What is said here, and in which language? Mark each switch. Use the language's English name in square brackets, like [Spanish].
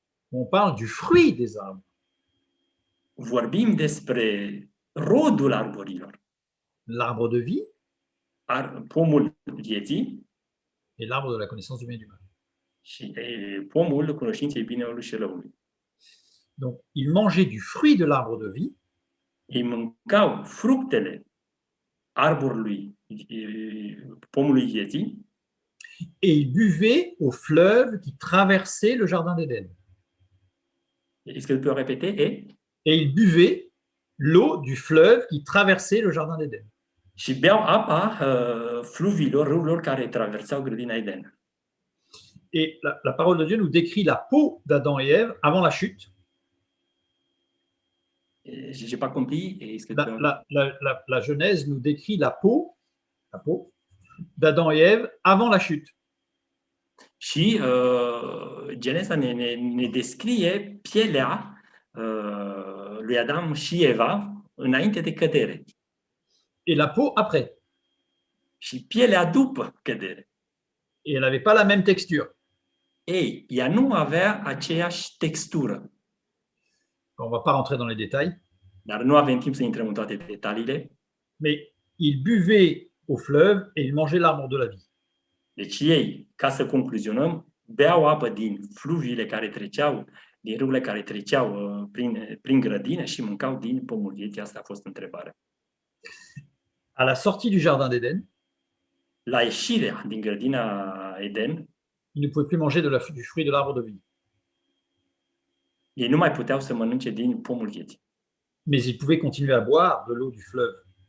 [French] On parle du fruit des arbres. [Romanian] Vorbim despre rodul arborilor, [French] L'arbre de vie [Romanian] pomul vieții [French] et l'arbre de la connaissance du bien et du mal. [Romanian] și pomul cunoștinței binelui și răului. [French] Donc, ils mangeaient du fruit de l'arbre de vie [Romanian] Ei mâncau fructele arborului, pomului vieții, [French] et ils buvaient au fleuve qui traversait le jardin d'Éden. Est-ce que tu peux répéter? Et ils buvaient l'eau du fleuve qui traversait le jardin d'Éden. [Romanian] Și beau apa fluviilor, râurilor care traversau grădina Eden. [French] Et la parole de Dieu nous décrit la peau d'Adam et Ève avant la chute. Je n'ai pas compris. Est-ce que tu peux... La Genèse nous décrit la peau d'Adam et Ève avant la chute. [Romanian] Și Geneza ne descrie pielea lui Adam și Eva înainte de cădere [French] Et la peau après. [Romanian] și pielea după cădere. [French] Et elle n'avait pas la même texture. [Romanian] Ei, ea nu avea aceeași textură, [French] On ne va pas rentrer dans les détails. [Romanian] dar nu avem timp să intrăm în toate detaliile. [French] Mais ils buvaient au fleuve et ils mangeaient l'arbre de la vie. [Romanian] Deci ei, ca să concluzionăm, beau apă din fluviile care treceau, din râurile care treceau prin grădină și mâncau din pomul vieții. Asta a fost întrebarea. [French] À la sortie du jardin d'Éden, [Romanian] La ieșirea din grădina Eden, [French] ils ne pouvaient plus manger du fruit de l'arbre de vie. [Romanian] ei nu mai puteau să mănânce din pomul vieții. [French] Mais ils pouvaient continuer à boire de l'eau du fleuve.